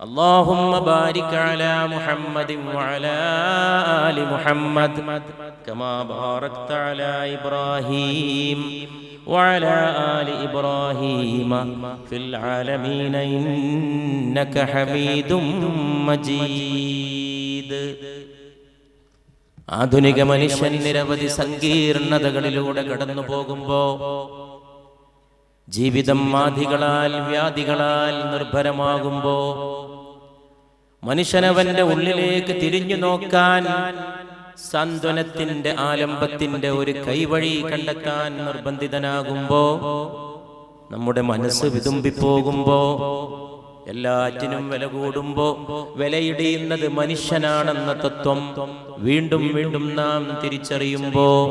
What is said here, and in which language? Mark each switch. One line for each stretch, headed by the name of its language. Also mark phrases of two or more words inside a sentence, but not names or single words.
Arabic: اللهم بارك على محمد وعلى آل محمد كما باركت على إبراهيم وعلى آل إبراهيم في العالمين إنك حميد مجيد.
Malayalam: ആധുനിക മനുഷ്യൻ നിരവധി സങ്കീർണതകളിലൂടെ കടന്നു പോകുമ്പോ ജീവിതം മാധികളാൽ വ്യാധികളാൽ നിർഭരമാകുമ്പോ മനുഷ്യനവന്റെ ഉള്ളിലേക്ക് തിരിഞ്ഞു നോക്കാൻ സാന്ത്വനത്തിന്റെ ആലംബത്തിന്റെ ഒരു കൈവഴി കണ്ടെത്താൻ നിർബന്ധിതനാകുമ്പോ നമ്മുടെ മനസ്സ് വിതുമ്പിപ്പോകുമ്പോ എല്ലാറ്റിനും വില കൂടുമ്പോ വിലയിടിയുന്നത് മനുഷ്യനാണെന്ന തത്വം വീണ്ടും വീണ്ടും നാം തിരിച്ചറിയുമ്പോ